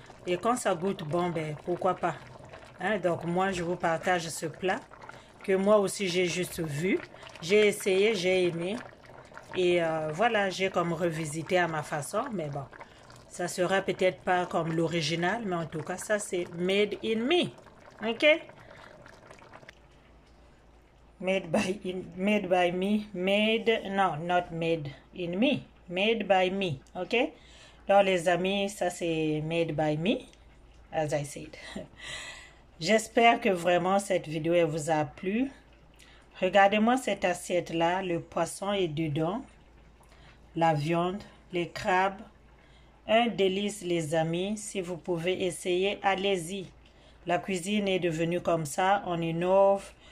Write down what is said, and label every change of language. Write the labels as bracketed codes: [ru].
[fr] Et quand ça goûte bon, ben pourquoi pas. Hein? Donc moi, je vous partage ce plat que moi aussi j'ai juste vu. J'ai essayé, j'ai aimé. Et voilà, j'ai comme revisité à ma façon, mais bon. Ça sera peut-être pas comme l'original, mais en tout cas, ça c'est [en] made in me. [fr] Ok? [en] Made by me, no, not made in me, made by me, ok? [fr] Donc les amis, ça c'est [en] made by me, as I said. [fr] J'espère que vraiment cette vidéo elle vous a plu. Regardez-moi cette assiette-là, le poisson est dedans, la viande, les crabes, un délice les amis. Si vous pouvez essayer, allez-y. La cuisine est devenue comme ça, on innove.